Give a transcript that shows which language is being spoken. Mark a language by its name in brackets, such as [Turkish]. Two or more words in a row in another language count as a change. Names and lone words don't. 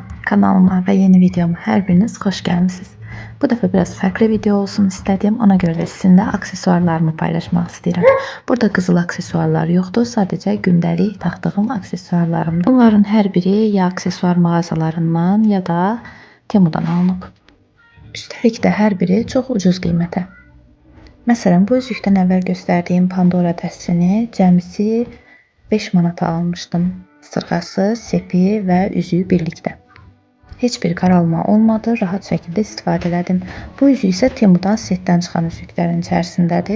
[Turkish] Kanalıma ve yeni videoma her biriniz hoş gelmişsiniz. Bu defa biraz farklı video olsun istedim. Ona göre de sizinle aksesuarlarımı paylaşmak istedim. Burada kızıl aksesuarlar yoktu. Sadece gündelik taktığım aksesuarlarımdı. Bunların her biri ya aksesuar mağazalarından ya da Temu'dan alınıb. Üstelik de her biri çok ucuz qiymətə. [Azerbaijani] Məsələn, bu üzükdən əvvəl göstərdiyim Pandora dəstini cəmisi 5 manata almışdım. [Turkish] Sırğası, sepi ve üzüğü birlikte. Hiçbir qaralma olmadı, [Azerbaijani] rahat şəkildə istifadə elədim. Bu üzük isə Temudan setdən çıxan üzüklərin içərisindədir.